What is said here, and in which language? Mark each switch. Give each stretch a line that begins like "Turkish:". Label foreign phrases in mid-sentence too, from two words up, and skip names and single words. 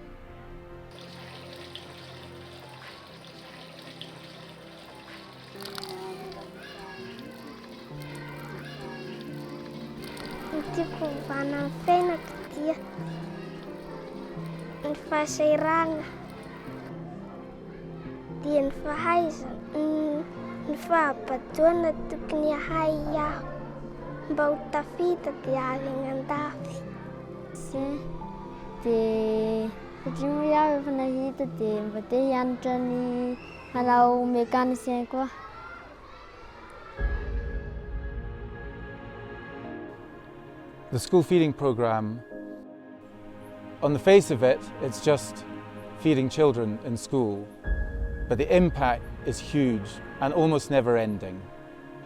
Malagasy: Tiako vana amin'ny fiainako dia ny fahasairana dia ny fahaizana, ny fahabatoana tokony ahay aho mba ho tafita dia avy an-dafy. Dia satria moa iaho efa nahita dia mba te hianatra ny hanao mécanicien koa.
English: The school feeding programme, on the face of it, it's just feeding children in school, but the impact is huge and almost never ending.